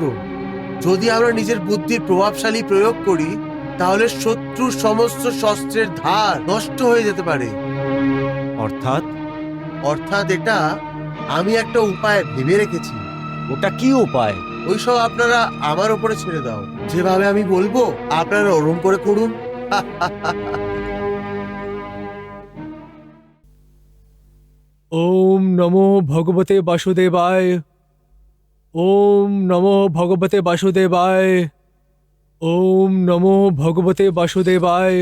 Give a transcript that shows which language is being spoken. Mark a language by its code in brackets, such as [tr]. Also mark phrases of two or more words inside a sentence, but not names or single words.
[bn] যদি আমরা নিজের বুদ্ধির প্রভাবশালী প্রয়োগ করি, তাহলে শত্রুর সমস্ত শস্ত্রের ধার নষ্ট হয়ে যেতে পারে। অর্থাৎ অর্থাৎ এটা আমি একটা উপায় ভেবে রেখেছি। ওটা কি উপায়? ওইসব আপনারা আমার উপরে ছেড়ে দাও। যেভাবে আমি বলবো আপনারা ওরম করে করুন। [sa] ওম নমো ভগবতে বাসুদেবায়। ওম নমো ভগবতে বাসুদেবায়। ওম নমো ভগবতে বাসুদেবায়।